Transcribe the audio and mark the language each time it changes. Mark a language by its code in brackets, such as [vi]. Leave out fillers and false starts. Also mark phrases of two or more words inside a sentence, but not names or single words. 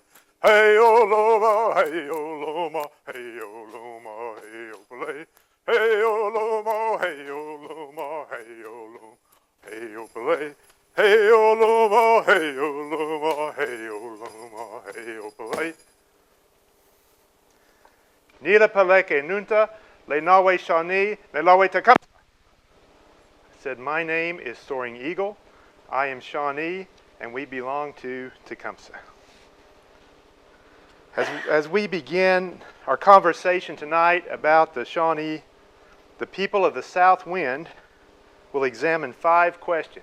[sjw] Hey o loma, hey o loma, hey o loma, hey o play. Hey o loma, hey o loma, hey o loma, hey o play. Hey o loma, hey o loma, hey o loma, hey o play. Nila paleke nunta, le nawe Shawnee, le lawe Tecumseh. [en] Said, my name is Soaring Eagle. I am Shawnee, and we belong to Tecumseh. As we begin our conversation tonight about the Shawnee, the people of the Southwind, we'll examine 5 questions.